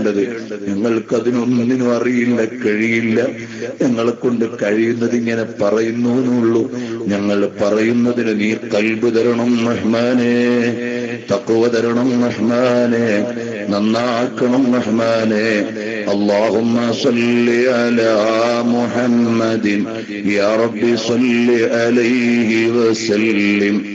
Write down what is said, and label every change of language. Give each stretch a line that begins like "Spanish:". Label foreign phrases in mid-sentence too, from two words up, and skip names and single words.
Malayalam: ഞങ്ങൾക്കതിനൊന്നിനും അറിയില്ല, കഴിയില്ല. ഞങ്ങളെ കൊണ്ട് കഴിയുന്നത് ഇങ്ങനെ പറയുന്നു എന്നുള്ളൂ. ഞങ്ങൾ പറയുന്നതിന് നീ ഖൽബ് തരണം റഹ്മാനെ, തഖ്വ തരണം റഹ്മാനെ, നന്നാക്കണം റഹ്മാനെ.
Arabic: اللهم صل على محمد يا رب صل عليه وسلم.